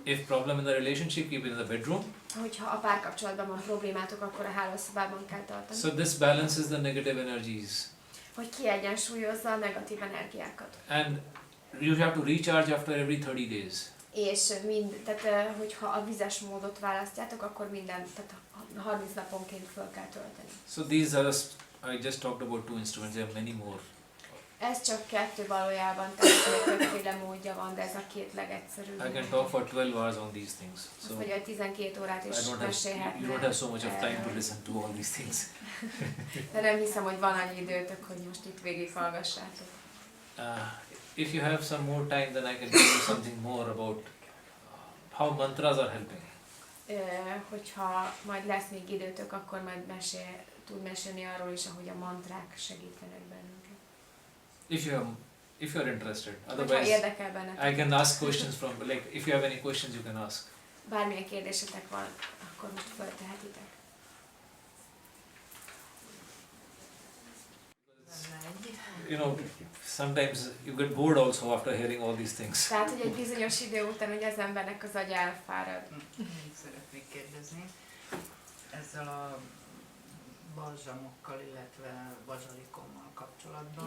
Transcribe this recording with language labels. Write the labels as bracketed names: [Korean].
[English] If problem in the relationship, keep it in the bedroom. [Hungarian] Hogyha a párkapcsolatban van problémátok, akkor a hálószobában kell tartani. [English] So this balances the negative energies. [Hungarian] Hogy kiegyensúlyozza a negatív energiákat. [English] And you have to recharge after every 30 days. [Hungarian] És tehát hogyha a vizes módot választjátok, akkor tehát 30 naponként föl kell tölteni. [English] So these are I just talked about 2 instruments. There are many more. [Hungarian] Ez csak 2 valójában, tehát többféle módja van, de ez a 2 legegyszerűbb. [English] I can talk for 12 hours on these things. So [Hungarian] Vagy 12 órát is [English] you [Hungarian] mesélhetne. [English] don't have so much of time to listen to all these things. [Hungarian] De nem hiszem, hogy van annyi időtök, hogy most itt végighallgassátok. [English] If you have some more time, then I can tell you something more about how mantras are helping. [Hungarian] Hogyha majd lesz még időtök, akkor majd tud mesélni arról is, ahogy a mantrák segítenek bennünket. [English] If you're interested. [Hungarian] Hogyha [English] Otherwise, [Hungarian] érdekel benneteket. [English] I can ask questions from, like, if you have any questions, you can ask. [Hungarian] Bármilyen kérdésetek van, akkor most föltehetitek. [English] You know, sometimes you get bored also after hearing all these things. [Hungarian] Tehát, hogy egy bizonyos idő után, hogy az embernek az agya elfárad. Szeretnék kérdezni, ezzel a balzsamokkal, illetve bazsalikommal kapcsolatban,